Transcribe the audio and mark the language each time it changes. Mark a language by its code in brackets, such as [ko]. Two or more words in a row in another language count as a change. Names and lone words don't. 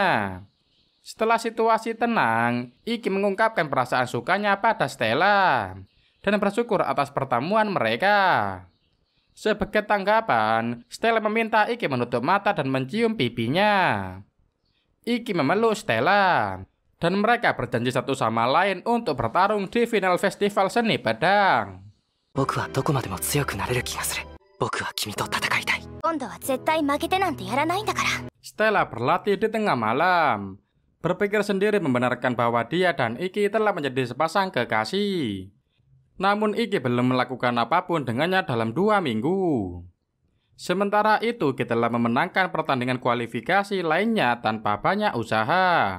[id] Setelah situasi tenang, Iki mengungkapkan perasaan sukanya pada Stella dan bersyukur atas pertemuan mereka. Sebagai tanggapan, Stella meminta Iki menutup mata dan mencium pipinya. Iki memeluk Stella, dan mereka berjanji satu sama lain untuk bertarung di final festival seni pedang. [ja] 僕はどこまでも強くなれる気がする。僕は君と戦いたい。今度は絶対負けてなんてやらないんだから。 [id] Stella berlatih di tengah malam, berpikir sendiri membenarkan bahwa dia dan Iki telah menjadi sepasang kekasih. Namun Iki belum melakukan apapun dengannya dalam 2 minggu. Sementara itu, kita telah memenangkan pertandingan kualifikasi lainnya tanpa banyak usaha.